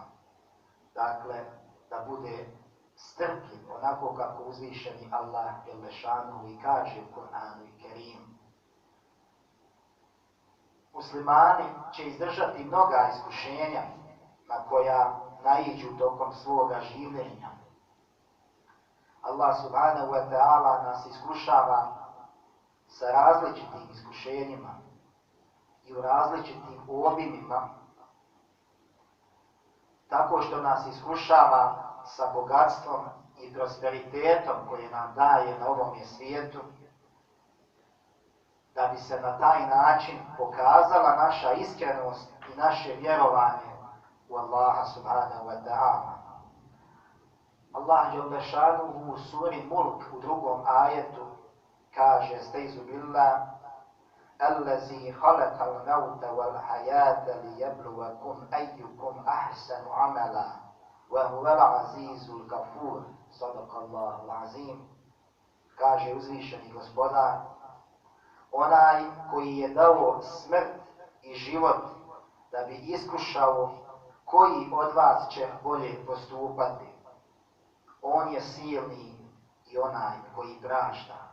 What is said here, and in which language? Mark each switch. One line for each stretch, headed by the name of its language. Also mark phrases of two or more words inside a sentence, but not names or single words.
Bosnian: Dakle, da bude strpljiv, onako kako uzvišeni Allah Đelešanuhu i kaže u Kur'anu i Kerimu. Muslimani će izdržati mnoga iskušenja na koja naiđu tokom svoga življenja. Allah
Arabic: سبحانه وتعالى
Bosnian: nas iskušava sa različitim iskušenjima i u različitim obimima, tako što nas iskušava sa bogatstvom i prosperitetom koje nam daje na ovom svijetu, da bi se na taj način pokazala naša iskrenost i naše vjerovanje u Allaha
Arabic: سبحانه وتعالى.
Bosnian: Allah Đelešanuhu u suri Mulk u 2. ajetu kaže:
Arabic: أستعيذ بالله الذي خلق الموت والحياة ليبلوكم أيكم أحسن عملا وهو العزيز الغفور. صدق الله العظيم.
Bosnian: kaže uzvišeni Gospodar, onaj koji je dao smrt i život da bi iskušao koji od vas će bolje postupati. On je silni i onaj koji prašta.